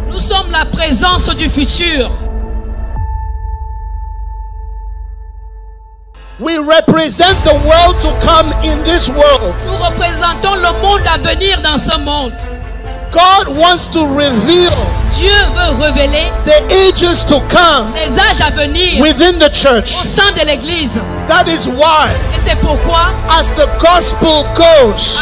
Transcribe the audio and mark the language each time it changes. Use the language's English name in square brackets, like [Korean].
[French] nous sommes la présence du futur. [English] We represent the world to come in this world. [French] Nous représentons le monde à venir dans ce monde. [English] God wants to reveal [French] Dieu veut révéler [English] the ages to come [French] les âges à venir [English] within the church. [French] au sein de l'église. [English] That is why, [French] Et c'est pourquoi, [English] as the gospel goes,